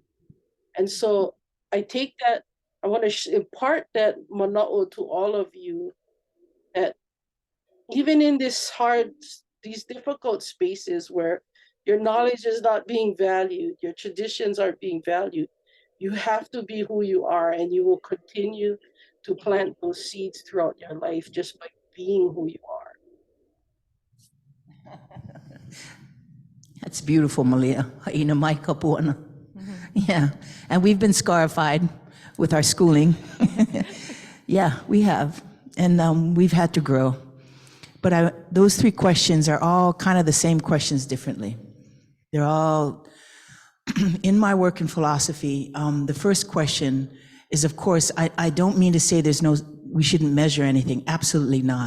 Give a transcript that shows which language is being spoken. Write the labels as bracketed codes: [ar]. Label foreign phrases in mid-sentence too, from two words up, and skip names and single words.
[en] And so I take that, I want to impart that mana'o to all of you, that even in these difficult spaces where your knowledge is not being valued, your traditions aren't being valued, you have to be who you are, and you will continue to plant those seeds throughout your life just by being who you are. That's beautiful, Malia. [haw] Haina mai kapuana. [en] Yeah, and we've been scarified with our schooling. Yeah, we have, and we've had to grow. But those three questions are all kind of the same questions differently. They're all, in my work in philosophy, the first question is, of course, I don't mean to say we shouldn't measure anything, absolutely not.